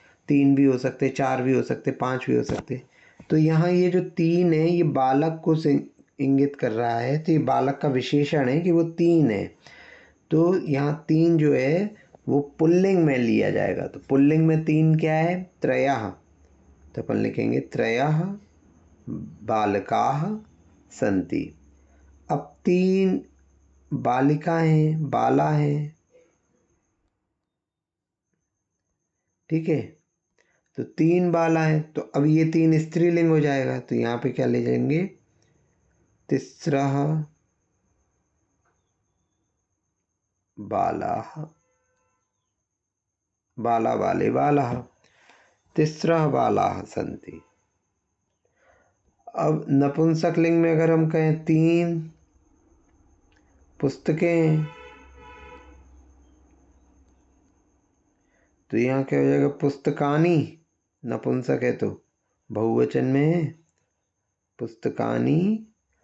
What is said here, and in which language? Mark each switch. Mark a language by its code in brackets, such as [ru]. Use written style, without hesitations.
[hi] 3 भी हो सकते, 4 भी हो सकते, 5 भी हो सकते। तो यहाँ ये जो 3 है ये बालक को इंगित कर रहा है, तो ये बालक का विशेषण है कि वो 3 है। तो यहाँ 3 जो है वो पुल्लिंग में लिया जाएगा। तो पुल्लिंग में 3 क्या है? त्रयः। [sa] तो अपन लिखेंगे त्रयः बालकाः सन्ति। [hi] अब 3 बालिकाएं हैं, बाला हैं। ठीक है, तो 3 बाला हैं, तो अब ये 3 स्त्रीलिंग हो जाएगा। तो यहाँ पे क्या ले जाएंगे? [sa] तिस्रः बालाः, बाला बाले बालाः, तिस्रः बालाः सन्ति। [hi] अब नपुंसक लिंग में अगर हम कहें 3 पुस्तकें, तो यहाँ क्या हो जाएगा? पुस्तकानि। नपुंसक है तो बहुवचन में है पुस्तकानि,